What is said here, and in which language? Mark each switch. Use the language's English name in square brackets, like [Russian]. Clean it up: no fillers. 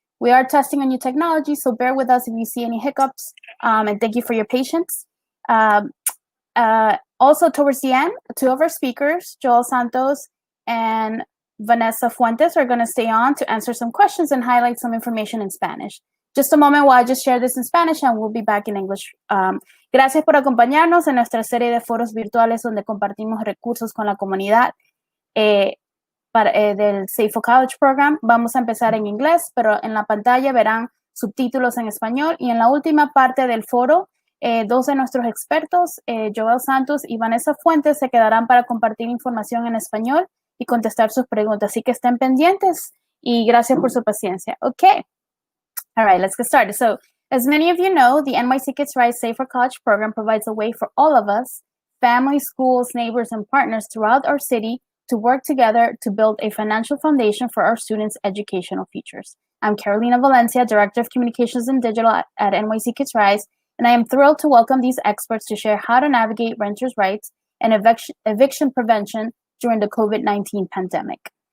[English] We are testing a new technology, so bear with us if you see any hiccups, and thank you for your patience. Also, towards the end, two of our speakers, Joel Santos and Vanessa Fuentes, are going to stay on to answer some questions and highlight some information in Spanish. Just a moment while I just share this in Spanish, and we'll be back in English. [Spanish] Gracias por acompañarnos en nuestra serie de foros virtuales donde compartimos recursos con la comunidad del Safer College Program. Vamos a empezar en inglés, pero en la pantalla verán subtítulos en español. Y en la última parte del foro, dos de nuestros expertos, Joel Santos y Vanessa Fuentes, se quedarán para compartir información en español y contestar sus preguntas. Así que estén pendientes y gracias por su paciencia. [English] Okay. All right, let's get started. So, as many of you know, the NYCHA Rise Safer College program provides a way for all of us, families, schools, neighbors, and partners throughout our city to work together to build a financial foundation for our students' educational futures. I'm Carolina Valencia, Director of Communications and Digital at NYCHA Rise, and I am thrilled to welcome these experts to share how to navigate renters' rights and eviction prevention during the COVID-19 pandemic.